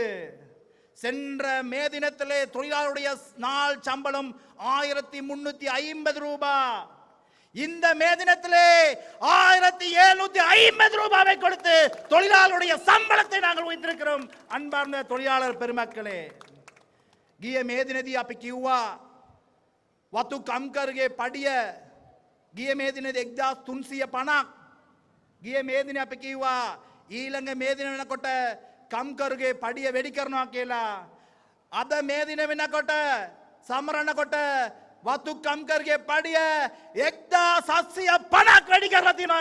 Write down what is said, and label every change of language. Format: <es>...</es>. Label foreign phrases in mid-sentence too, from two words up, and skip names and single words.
<ta>சென்ற மே தினத்திலே தொழிலாளருடைய நாள் சம்பளம் 1350 ரூபாய். இந்த மே தினத்திலே 1750 ரூபாவை கொடுத்து தொழிலாளருடைய சம்பளத்தை நாங்கள் உயர்த்திருக்கிறோம். அன்பார்ந்த தொழிலாளர் பெருமக்களே,</ta> <si>ගිය මේ දිනදී අපි කිව්වා වතු කම්කරගේ පඩිය ගිය මේ දිනදී 1350ක්. ගිය මේ දිනේ අපි කිව්වා ඊළඟ මේ දින වෙනකොට කම්කරගේ පඩිය වැඩි කරනවා කියලා. අද මේ දින වෙනකොට සමරනකොට වතු කම්කරගේ පඩිය 1750ක් වැඩි කරලා තියෙනවා.</si>